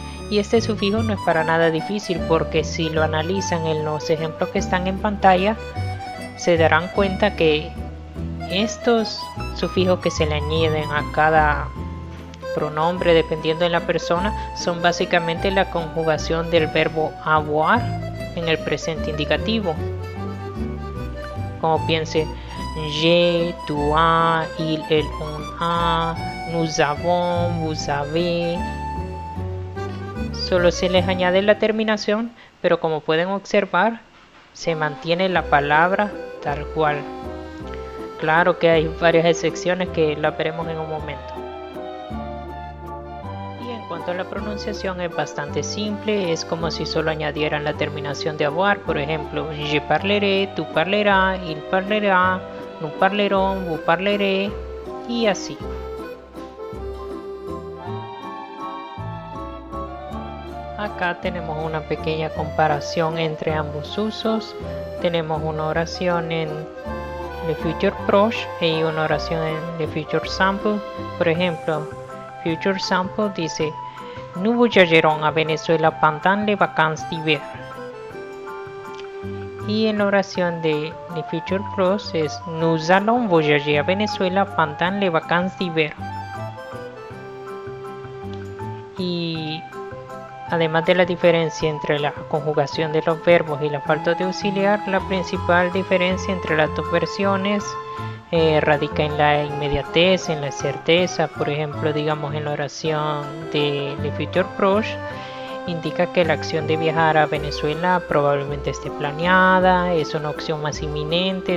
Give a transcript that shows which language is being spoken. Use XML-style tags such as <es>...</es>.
<es>Y este sufijo no es para nada difícil, porque si lo analizan en los ejemplos que están en pantalla, se darán cuenta que estos sufijos que se le añaden a cada pronombre dependiendo de la persona son básicamente la conjugación del verbo avoir en el presente indicativo. Como piense:</es> <fr>je, tu as, il, elle, on a, nous avons, vous avez.</fr> <es>Solo se les añade la terminación, pero como pueden observar, se mantiene la palabra tal cual. Claro que hay varias excepciones que la veremos en un momento. Y en cuanto a la pronunciación, es bastante simple. Es como si solo añadieran la terminación de avoir. Por ejemplo,</es> <fr>je parlerai, tu parleras, il parlera, nous parlerons, vous parlerez,</fr> <es>y así. Acá tenemos una pequeña comparación entre ambos usos. Tenemos una oración en le future proche y una oración en le future sample. Por ejemplo,</es> <fr>future sample</fr> <es>dice:</es> <fr>nous voyagerons à Venezuela pendant les vacances d'hiver.</fr> <es>Y en la oración de</es> <fr>le future proche</fr> <es>es:</es> <fr>nous allons voyager à Venezuela pendant les vacances d'hiver.</fr> <es>Y además de la diferencia entre la conjugación de los verbos y la falta de auxiliar, la principal diferencia entre las dos versiones radica en la inmediatez, en la certeza. Por ejemplo, digamos en la oración de le future proche, indica que la acción de viajar a Venezuela probablemente esté planeada, es una opción más inminente.</es>